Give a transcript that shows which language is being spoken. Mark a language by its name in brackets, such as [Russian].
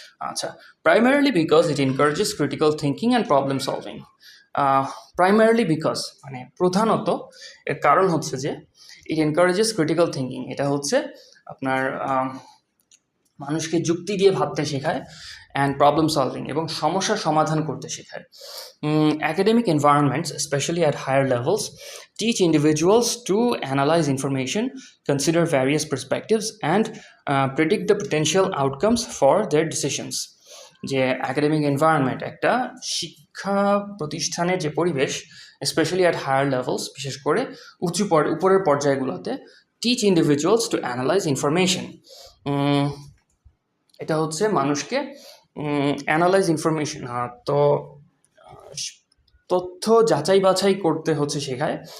[English] আচ্ছা, primarily because it encourages critical thinking and problem solving. Primarily because [Bangla] মানে প্রধানত এর কারণ হচ্ছে যে [English] it encourages critical thinking, [Bangla] এটা হচ্ছে আপনার মানুষকে যুক্তি দিয়ে ভাবতে শেখায়, [English] and problem solving [Bangla] এবং সমস্যার সমাধান করতে শেখায়। [English] Academic environments, especially at higher levels, teach individuals to analyze information, consider various perspectives, and predict the potential outcomes for their decisions. [Bangla] যে অ্যাকাডেমিক এনভায়রনমেন্ট, একটা শিক্ষা প্রতিষ্ঠানের যে পরিবেশ, [English] specially at higher levels, [Bangla] বিশেষ করে উপরের পর্যায়গুলোতে, [English] teach individuals to analyse information, [Bangla] এটা হচ্ছে মানুষকে অ্যানালাইজ ইনফরমেশন, তো তথ্য যাচাই বাছাই করতে হচ্ছে শেখায়।